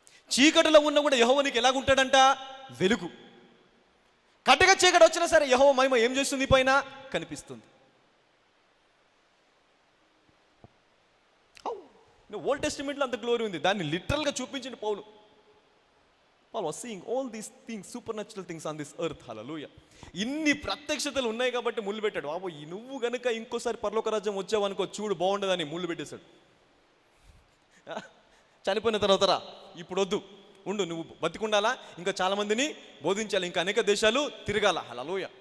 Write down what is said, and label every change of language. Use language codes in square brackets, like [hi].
[te] చీకటిలో ఉన్న కూడా యెహోవా నీకు ఎలాగుంటాడంట? వెలుగు. కట్టగా చీకటి వచ్చినా సరే యెహోవా మహిమ ఏం చేస్తుంది? పైన కనిపిస్తుంది. ఓల్డ్ టెస్టిమెంట్లో అంత గ్లోరీ ఉంది, దాన్ని లిటరల్గా చూపించింది పౌలు. [en] Paul was seeing all these things, supernatural things on this earth. Hallelujah. [te] ఇన్ని ప్రత్యక్షతలు ఉన్నాయి కాబట్టి ముళ్ళు పెట్టాడు. బాబు, నువ్వు గనుక ఇంకోసారి పరలోక రాజ్యం వచ్చావనుకో, చూడు బాగుండదని ముళ్ళు పెట్టేశాడు. చనిపోయిన తర్వాత రా, ఇప్పుడు వద్దు, ఉండు, నువ్వు బతికుండాలా, ఇంకా చాలా మందిని బోధించాలి, ఇంకా అనేక దేశాలు తిరగాల. హల్లెలూయా.